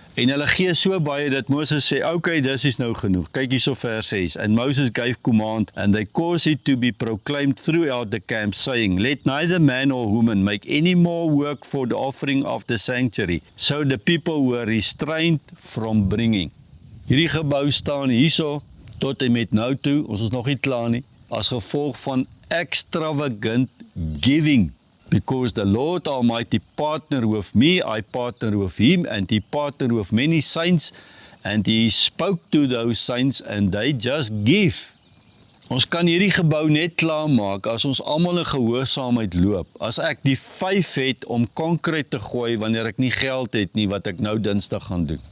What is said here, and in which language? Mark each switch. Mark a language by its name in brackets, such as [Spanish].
[Afrikaans] En hulle gee so baie dat Moses sê, okay, dis is nou genoeg. Kyk hierso vers 6. [English] And Moses gave command, and they caused it to be proclaimed throughout the camp, saying, let neither man or woman make any more work for the offering of the sanctuary. So the people were restrained from bringing. [Afrikaans] Hierdie gebou staan hierso tot en met nou toe, ons is nog nie klaar nie, as gevolg van [English] extravagant giving. Because the Lord Almighty partnered with me, I partnered with him, and he partnered with many saints, and he spoke to those saints, and they just give. [Afrikaans] Ons kan hierdie gebou net klaarmaak as ons almal in gehoorsaamheid loop. As ek die 5 het om konkreet te gooi wanneer ek nie geld het nie wat ek nou Dinsdag gaan doen.